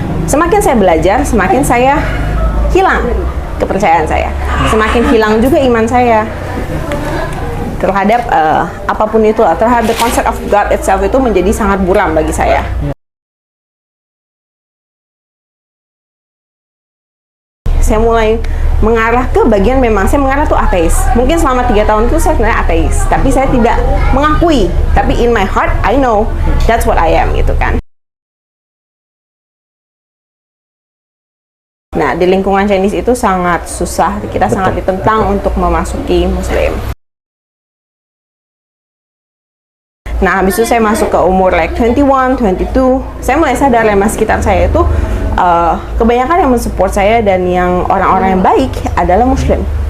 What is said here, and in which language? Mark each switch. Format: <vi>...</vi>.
<id>Semakin saya belajar, semakin saya hilang kepercayaan saya, semakin hilang juga iman saya terhadap apapun itu, terhadap</id> <en>the concept of God itself</en> <id>itu menjadi sangat buram bagi saya. Saya mulai mengarah ke bagian, memang saya mengarah tuh ateis. Mungkin selama 3 tahun itu saya sebenarnya ateis, tapi saya tidak mengakui.</id> <en>Tapi in my heart, I know that's what I am,</en> <id>gitu kan. Nah, di lingkungan Chinese itu sangat susah, kita sangat ditentang untuk memasuki Muslim. Nah, habis itu saya masuk ke umur like 21, 22, saya mulai sadar lema sekitar saya itu kebanyakan yang mensupport saya dan yang orang-orang yang baik adalah Muslim.</id>